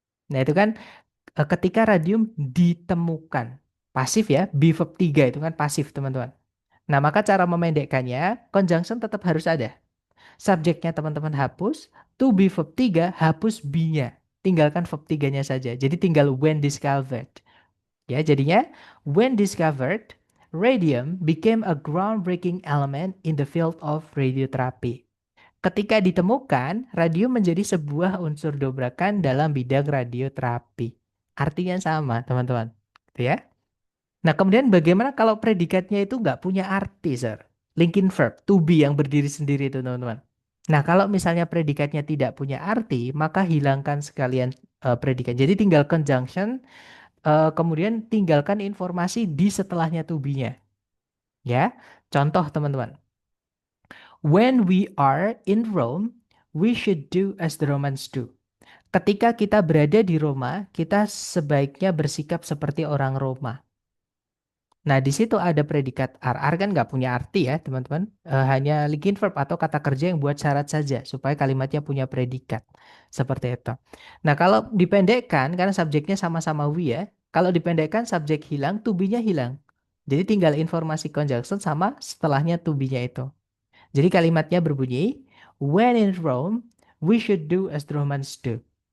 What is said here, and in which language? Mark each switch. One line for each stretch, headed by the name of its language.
Indonesian: Nah, itu kan ketika radium ditemukan. Pasif ya, be verb 3 itu kan pasif, teman-teman. Nah, maka cara memendekkannya, conjunction tetap harus ada. Subjeknya teman-teman hapus, to be verb 3 hapus be-nya. Tinggalkan verb 3-nya saja. Jadi tinggal when discovered. Ya, jadinya
English: when discovered, radium became a groundbreaking element in the field of radiotherapy.
Indonesian: Ketika ditemukan, radium menjadi sebuah unsur dobrakan dalam bidang radioterapi. Artinya sama, teman-teman. Gitu ya. Nah, kemudian bagaimana kalau predikatnya itu nggak punya arti, sir? Linking verb, to be yang berdiri sendiri itu, teman-teman. Nah, kalau misalnya predikatnya tidak punya arti, maka hilangkan sekalian predikat. Jadi tinggal conjunction, kemudian tinggalkan informasi di setelahnya to be-nya. Ya, contoh teman-teman.
English: When we are in Rome, we should do as the Romans do.
Indonesian: Ketika kita berada di Roma, kita sebaiknya bersikap seperti orang Roma. Nah, di situ ada predikat RR kan nggak punya arti ya, teman-teman. Hanya linking verb atau kata kerja yang buat syarat saja supaya kalimatnya punya predikat. Seperti itu. Nah, kalau dipendekkan karena subjeknya sama-sama we ya. Kalau dipendekkan subjek hilang, to be-nya hilang. Jadi tinggal informasi conjunction sama setelahnya to be-nya itu. Jadi kalimatnya berbunyi,
English: when in Rome, we should do as the Romans do.